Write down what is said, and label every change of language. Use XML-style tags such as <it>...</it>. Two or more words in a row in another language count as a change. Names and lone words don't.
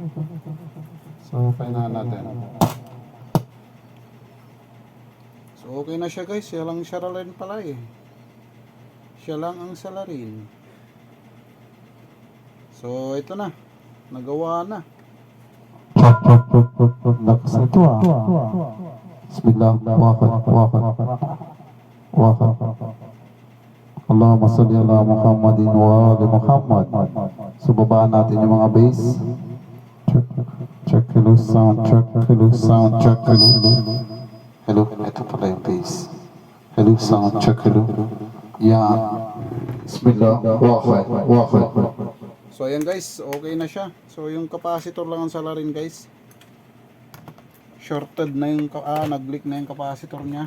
<tl>So painahan natin. So okay na siya guys. Siya lang siya rin pala eh. Siya lang ang salarin. So ito na. Nagawa na. Lakas nito ah. Bismillah. Wakat.</tl> <ar>اللهم صل على محمد وعلى آل محمد.</ar> <tl>So babaan natin yung mga bass.</tl> <en>Check, hello sound, check, hello sound, check, hello. Hello,</en> <tl>ito pala yung bass.</tl> <en>Hello sound, check, hello.</en> <tl>Yan. Bismillah. Wakat. So ayan guys, okay na siya. So yung capacitor lang ang salarin guys. Shorted na yung nag-leak na yung capacitor niya.</tl>